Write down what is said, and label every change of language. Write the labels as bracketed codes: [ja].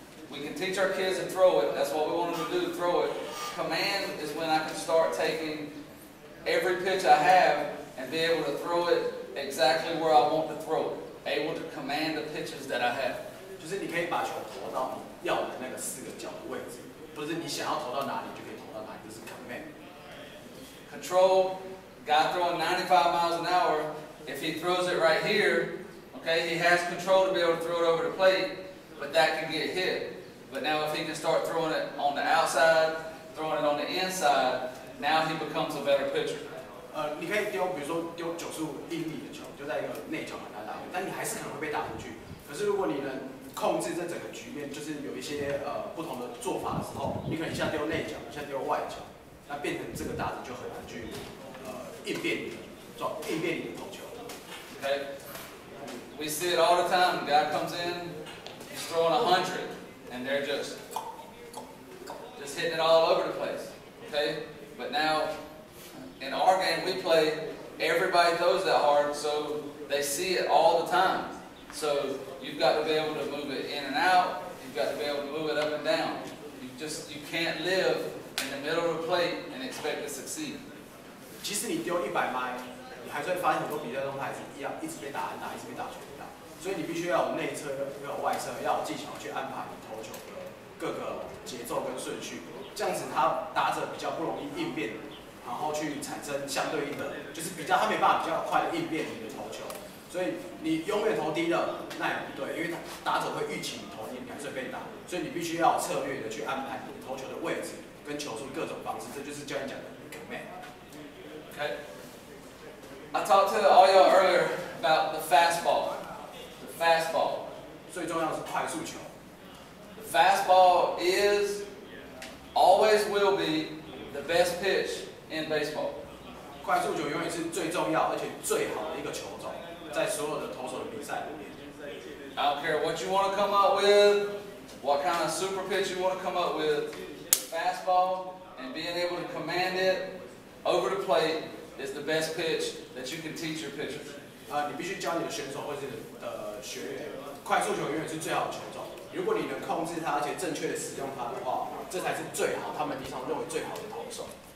[en] We can teach our kids to throw it. That's what we want them to do, throw it. Command is when I can start taking every pitch I have and be able to throw it exactly where I want to throw it. Able to command the pitches that I have. [zh] 就是你可以把球投到你要的那个4个角的位置，不是你想要投到哪里就可以投到哪里，这是 command。 [en] Control, guy throwing 95 miles an hour, if he throws it right here, okay, he has control to be able to throw it over the plate, but that can get hit. But now if he can start throwing it on the outside, throwing it on the inside, now he becomes a better pitcher. [zh] 你可以丢，比如说丢95英里的球，就在一个内角把它打回，但你还是可能会被打出去。可是如果你能控制这整个局面，就是有一些不同的做法的时候，你可能一下丢内角，一下丢外角，那变成这个打者就很难去应变你的投球。 [en] Okay, we see it all the time. The guy comes in, he's throwing 100, and they're just hitting it all over the place. Okay, but now in our game we play, everybody throws that hard, so they see it all the time. So you've got to be able to move it in and out. You've got to be able to move it up and down. You can't live in the middle of the plate and expect to succeed. [zh] 即使你丢100迈，你还是会发现很多比赛中他还是一样，一直被打安打，一直被打全打。所以你必须要有内侧，要有外侧，要有技巧去安排你投球的各个节奏跟顺序，这样子他打者比较不容易应变然后去产生相对应的，就是他没办法比较快的应变你的投球。所以你永远投低了，那也不对，因为打者会预期你投低，你还是会被打，所以你必须要有策略的去安排你投球的位置跟球速各种方式，这就是教练讲的 command。 [en] Okay. I talked to all y'all earlier about the fastball. The fastball. [zh] 最重要的是快速球。 [en] The fastball is, always will be, the best pitch in baseball. [zh] 快速球永远是最重要而且最好的一个球种。在所有的投手的比赛里面 [en] I don't care what you want to come up with, what kind of super pitch you want to come up with, fastball and being able to command it over the plate is the best pitch that you can teach your pitchers. [zh] 你必须教你的选手或者是学员，快速球永远是最好的球种。如果你能控制它，而且正确的使用它的话，这才是最好，他们平常认为最好的投手。